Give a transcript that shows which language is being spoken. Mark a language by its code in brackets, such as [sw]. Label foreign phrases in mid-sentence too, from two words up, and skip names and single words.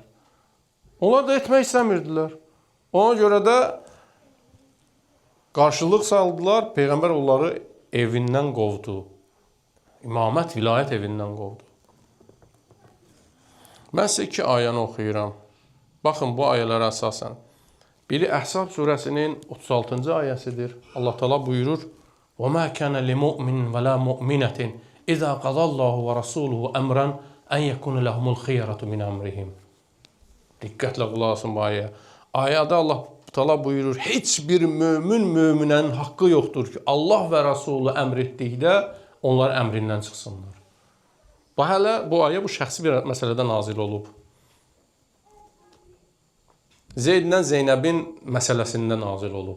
[az] Onlar da etmək istəmirdilər. Ona görə də qarşılıq saldılar, Peyğəmbər onları evindən qovdu. İmamət, vilayət evindən qovdu. Mən sizə 2 ayəni oxuyuram. Baxın, bu ayələrə əsasən. Biri Əhzab surəsinin 36-cı ayəsidir. Allah Teala buyurur: [ar] وَمَا كَانَ لِمُؤْمِنٍ وَلَا مُؤْمِنَةٍ إِذَا قَضَى اللَّهُ وَرَسُولُهُ أَمْرًا أَنْ يَكُونَ لَهُمُ الْخِيَرَةُ مِنْ أَمْرِهِمْ. [az] Diqqətlə qulaq asın bu ayəyə. Ayədə Allah Teala buyurur: heç bir möminənin haqqı yoxdur ki, Allah və Rasulü əmr etdikdə onlar əmrindən çıxsınlar. Bu ayə bu şəxsi bir məsələdə nazil olub. Zeydlə Zeynəbin məsələsində nazil olub.